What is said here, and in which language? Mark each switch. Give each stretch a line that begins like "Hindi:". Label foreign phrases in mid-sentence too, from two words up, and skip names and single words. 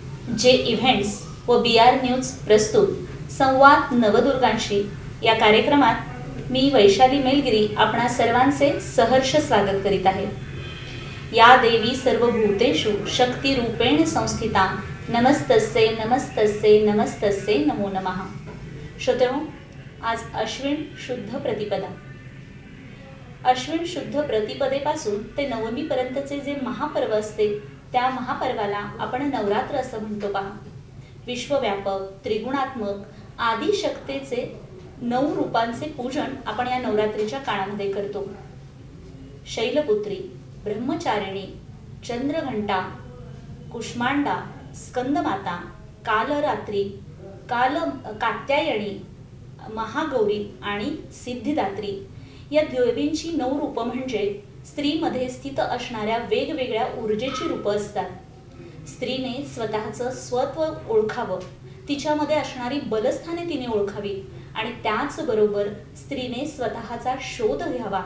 Marathi: जे इव्हेंट्स व BR न्यूज प्रस्तुत संवाद नवदुर्गांशी या कार्यक्रमात मी वैशाली मेलगिरी आपणा सर्वांचे सहर्ष स्वागत करीत आहे.
Sanskrit: या देवी सर्वभूतेषु शक्तिरूपेण संस्थिता नमस्तस्ये नमस्तस्ये नमस्तस्ये नमो नमः.
Marathi: श्रोतेहो, आज अश्विन शुद्ध प्रतिपदा. अश्विन शुद्ध प्रतिपदेपासून ते नवमीपर्यंतचे जे महापर्व असते त्या महापर्वाला आपण नवरात्र असं म्हणतो पहा. विश्वव्यापक त्रिगुणात्मक आदिशक्तीचे 9 रूपांचे पूजन आपण या नवरात्रीच्या काळामध्ये करतो. शैलपुत्री, ब्रह्मचारिणी, चंद्रघंटा, कुष्मांडा, स्कंदमाता, कालरात्री, कात्यायनी, महागौरी आणि सिद्धिदात्री या देवींची 9 रूपं म्हणजे स्त्रीमध्ये स्थित असणाऱ्या वेगवेगळ्या ऊर्जेची रूपं असतात. स्त्रीने स्वतःचं स्वत्व ओळखावं, तिच्यामध्ये असणारी बलस्थाने तिने ओळखावी आणि त्याचबरोबर स्त्रीने स्वतःचा शोध घ्यावा.